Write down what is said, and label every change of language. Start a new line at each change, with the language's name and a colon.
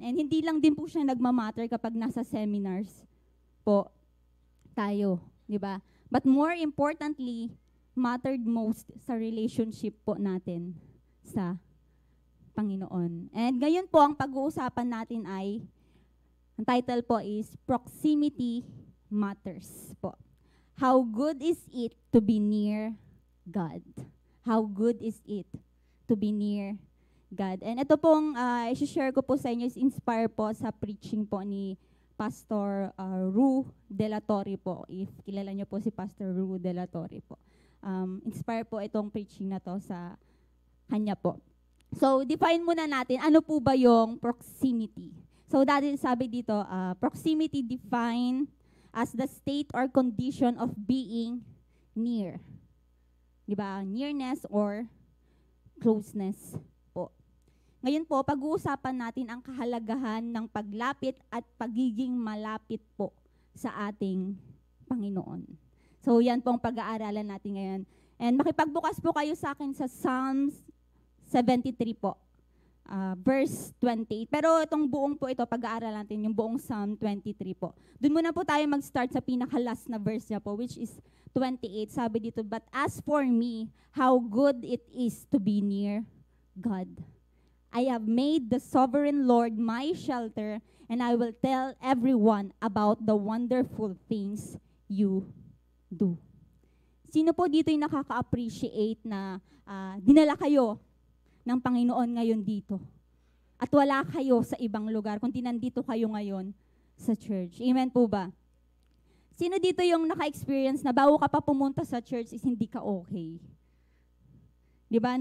Filipino: And hindi lang din po siya nagmamatter kapag nasa seminars po tayo, di ba? But more importantly, mattered most sa relationship po natin sa Panginoon. And ngayon po, ang pag-uusapan natin ay, ang title po is Proximity Matters po.
English: How good is it to be near God? How good is it to be near God?
Filipino: And ito pong i-share ko po sa inyo is inspire po sa preaching po ni Pastor Ru De La Torre po. If kilala niyo po si Pastor Ru De La Torre po. Inspire po itong preaching na to sa kanya po. So, define muna natin, ano po ba yung proximity?
English: So,
Filipino: dati sabi dito,
English: proximity defined as the state or condition of being near. Diba? Nearness or closeness po.
Filipino: Ngayon po, pag-uusapan natin ang kahalagahan ng paglapit at pagiging malapit po sa ating Panginoon. So, yan po ang pag-aaralan natin ngayon. And makipagbukas po kayo sa akin sa Psalms 73 po. Verse 28. Pero itong buong po ito, pag-aaralan natin yung buong Psalm 23 po. Doon muna po tayo mag-start sa pinaka-last na verse niya po, which is 28. Sabi dito,
English: but as for me, how good it is to be near God. I have made the sovereign Lord my shelter, and I will tell everyone about the wonderful things you do.
Filipino: Sino po dito yung nakaka-appreciate na dinala kayo ng Panginoon ngayon dito? At wala kayo sa ibang lugar, kundi nandito kayo ngayon sa church. Amen po ba? Sino dito yung naka-experience na bago ka pa pumunta sa church is hindi ka okay? Di ba?